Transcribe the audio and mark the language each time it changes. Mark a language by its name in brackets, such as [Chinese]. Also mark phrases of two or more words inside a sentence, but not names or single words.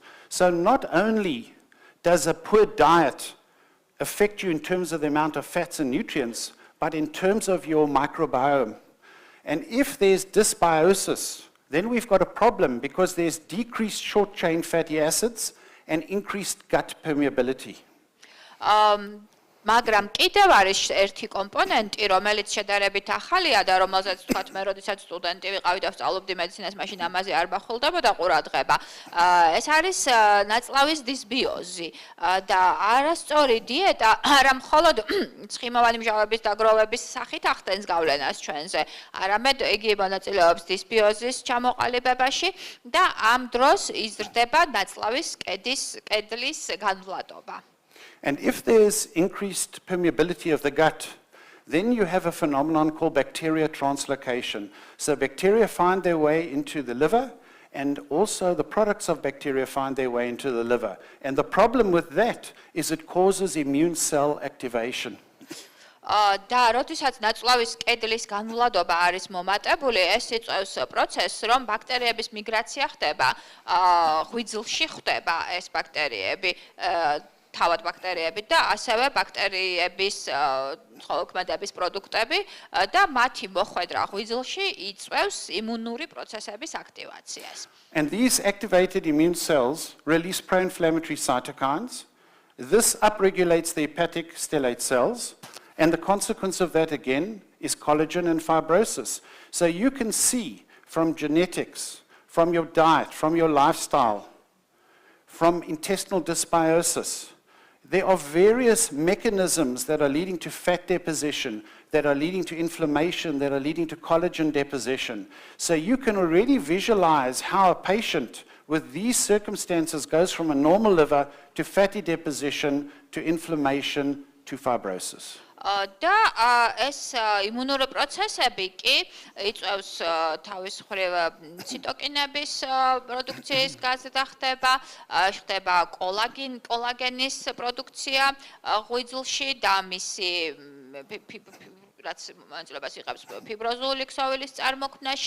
[English] So not only does a poor diet affect you in terms of the amount of fats and nutrients, but in terms of your microbiome. And if there's dysbiosis, then we've got a problem because there's decreased short-chain fatty acids and increased gut permeability. [Georgian] მაგრამ კიდევ არის ერთი კომპონენტი, რომელიც შედარებით ახალია და რომელზეც თქვათ მე როდესაც სტუდენტი ვიყავი და ვსწავლობდი მედიცინას, მაშინ ამაზე არ ბახულდებოდა ყურადღება. ეს არის ნაწლავის დისბიოზი და არასწორი დიეტა არა მხოლოდ ცხიმოვანი მჟავების დაგროვების სახით ახდენს გავლენას ჩვენზე, არამედ იგი მონაწილეობს დისბიოზის ჩამოყალიბებაში და ამ დროს იზრდება ნაწლავის კედლის განვლადობა. [English] And if there's increased permeability of the gut, then you have a phenomenon called bacteria translocation. So bacteria find their way into the liver, and also the products of bacteria find their way into the liver. And the problem with that is it causes immune cell activation. [Georgian] და როდესაც ნაწლავის კედლის განვლადობა არის მომატებული, ეს იწვევს პროცესს, რომ ბაქტერიების მიგრაცია ხდება, ღვიძლში ხდება ეს ბაქტერიები, თავად ბაქტერიები და ასევე ბაქტერიების ხოლოქმედების პროდუქტები და მათი მოხვედრა ღვიძლში იწვევს იმუნური პროცესების აქტივაციას. [English] And these activated immune cells release pro-inflammatory cytokines. This upregulates the hepatic stellate cells, and the consequence of that again is collagen and fibrosis. So you can see from genetics, from your diet, from your lifestyle, from intestinal dysbiosis. There are various mechanisms that are leading to fat deposition, that are leading to inflammation, that are leading to collagen deposition. So you can already visualize how a patient with these circumstances goes from a normal liver to fatty deposition, to inflammation, to fibrosis. [Georgian] და ეს იმუნური პროცესები კი იწვევს თავის მხრივ ციტოკინების პროდუქციის გაზრდა ხდება კოლაგენის პროდუქცია ღვიძლში და მისი რაც მონაწილეობას იღებს ფიბროზული ქსოვილის წარმოქმნაში.